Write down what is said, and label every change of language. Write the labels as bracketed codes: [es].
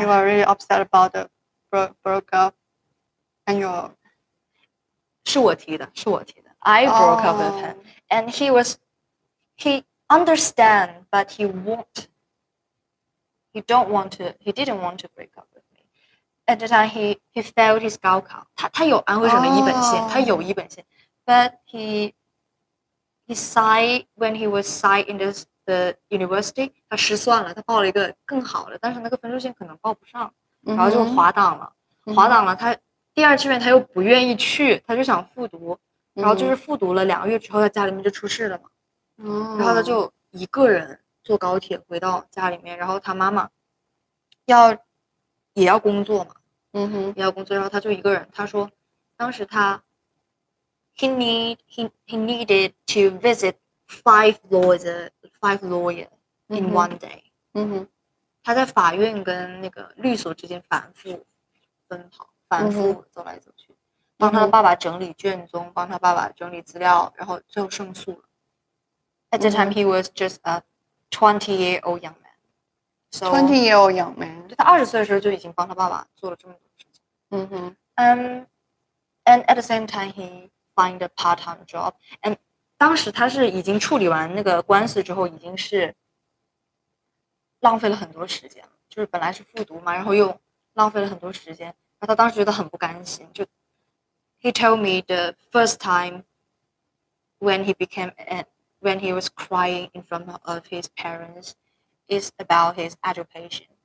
[en] you are really upset about the broke up, and you're. [zh] 是我提的。 [en] I broke up with him, and he understand, but he didn't want to break up with me. [zh] At the time, he failed his 高考，他有安徽省的一本线，他有一本线， [en] but he signed when he was signed in the university， [zh] 他失算了，他报了一个更好的，但是那个分数线可能报不上，然后就滑档了，他第二志愿他又不愿意去，他就想复读，然后就是复读了2个月之后，他家里面就出事了嘛，然后他就一个人坐高铁回到家里面，然后他妈妈也要工作嘛，也要工作，然后他就一个人，他说当时他 [en] he needed to visit 5 lawyer in one day， [zh] 他在法院跟那个律所之间反复奔跑，反复走来走去，帮他的爸爸整理卷宗，帮他爸爸整理资料，然后最后胜诉了。 [en] At the time, he was just a 20-year-old young man. So 20-year-old young man. [zh] 他20岁的时候就已经帮他爸爸做了这么多事情。 [en] And at the same time, he find a part-time job. And [zh] 当时他是已经处理完那个官司之后，已经是浪费了很多时间，就是本来是复读嘛，然后又浪费了很多时间，然后他当时觉得很不甘心，就 [en] he told me the first time when when he was crying in front of his parents is about his education.